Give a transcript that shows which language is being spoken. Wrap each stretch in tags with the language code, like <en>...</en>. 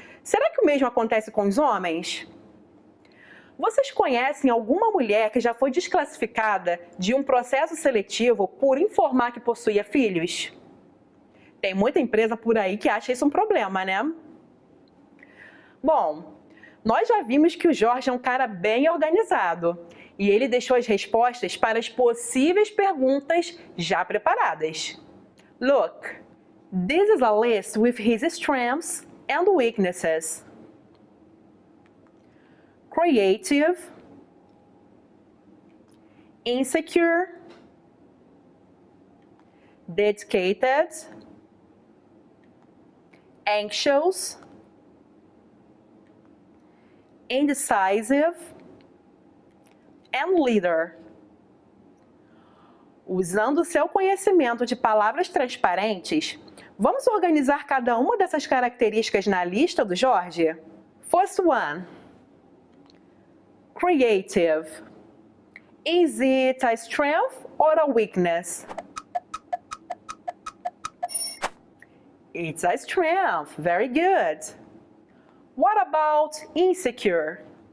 <pt>Será que o mesmo acontece com os homens? Vocês conhecem alguma mulher que já foi desclassificada de um processo seletivo por informar que possuía filhos? Tem muita empresa por aí que acha isso um problema, né? Bom, nós já vimos que o Jorge é um cara bem organizado e ele deixou as respostas para as possíveis perguntas já preparadas.</pt> <en>Look, this is a list with his strengths and weaknesses. Creative, insecure, dedicated, anxious, indecisive, and leader.</en> <pt>Usando o seu conhecimento de palavras transparentes, vamos organizar cada uma dessas características na lista do Jorge?</pt> <en>First one. Creative. Is it a strength or a weakness? It's a strength. Very good. What about insecure?</en>